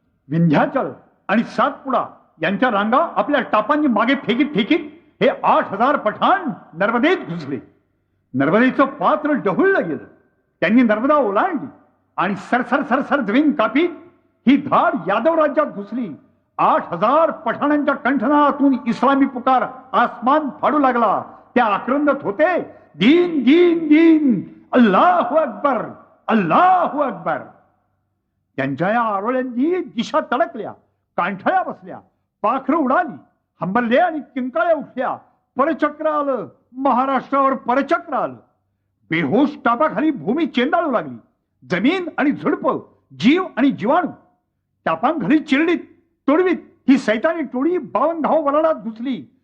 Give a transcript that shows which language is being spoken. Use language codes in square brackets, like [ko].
[mr] विंध्याचल आणि सातपुडा यांच्या रांगा आपल्या टापांनी मागे फेकीत फेकीत हे 8,000 पठाण नर्मदेत घुसले. नर्मदेचं पात्र डहुळलं गेलं. त्यांनी नर्मदा ओलांडली आणि सरसर सरसर जमीन कापीत ही धाड यादव राज्यात घुसली. 8,000 पठाणांच्या कंठनातून इस्लामी पुकार आसमान फाडू लागला. त्या आक्रंदत होते [ar] दीन दीन दीन, अल्लाहू अकबर, अल्लाहू अकबर. [mr] त्यांच्या या आरोळ्यांनी दिशा तडकल्या, कांठळ्या बसल्या, पाखरं उडाली, हंबरले आणि किंकाळ्या उठल्या. परचक्र आलं, महाराष्ट्रावर परचक्र आलं. बेहोश टापाखाली भूमी चेंदाळू लागली. जमीन आणि झुडप, जीव आणि जीवाणू टापांखाली चिरडीत तोडवीत ही सैतानी टोळी 52 धाव वलाडात घुसली.